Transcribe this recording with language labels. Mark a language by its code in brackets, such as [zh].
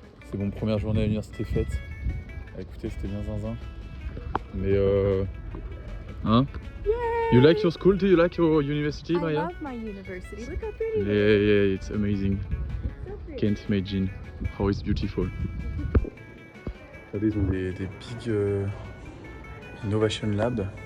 [fr] C'est mon première journée à l'université faite. Écoutez, c'était bien zinzin. Mais hein? [en] You like your school? Do you like your university, Maya? I love my university. Look how pretty it is. Yeah, it's amazing. So pretty. Can't imagine how it's beautiful. [fr] Regardez, ils ont des [en] big innovation lab.